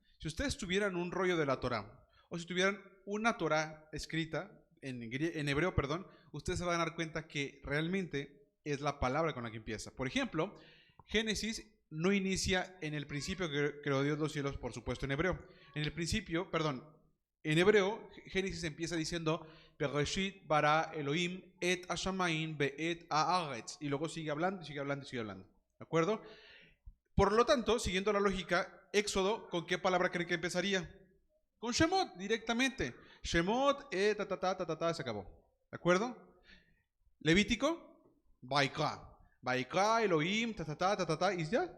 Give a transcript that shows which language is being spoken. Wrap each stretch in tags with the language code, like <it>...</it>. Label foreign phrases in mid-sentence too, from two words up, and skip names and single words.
<es>Si ustedes tuvieran un rollo de la Torah o si tuvieran una Torah escrita en hebreo, perdón, ustedes se van a dar cuenta que realmente es la palabra con la que empieza. Por ejemplo, Génesis no inicia en el principio que creó Dios los cielos, por supuesto, en hebreo. En el principio, perdón, en hebreo, Génesis empieza diciendo</es> <he>בראשית ברא אלהים את השמים ואת הארץ,</he> <es>y luego sigue hablando, sigue hablando, sigue hablando. ¿De acuerdo? Por lo tanto, siguiendo la lógica, Éxodo, ¿con qué palabra creen que empezaría? Con Shemot, directamente. Shemot, se acabó. ¿De acuerdo? Levítico, Vaikra. Vaikra, Elohim, y ya.</es>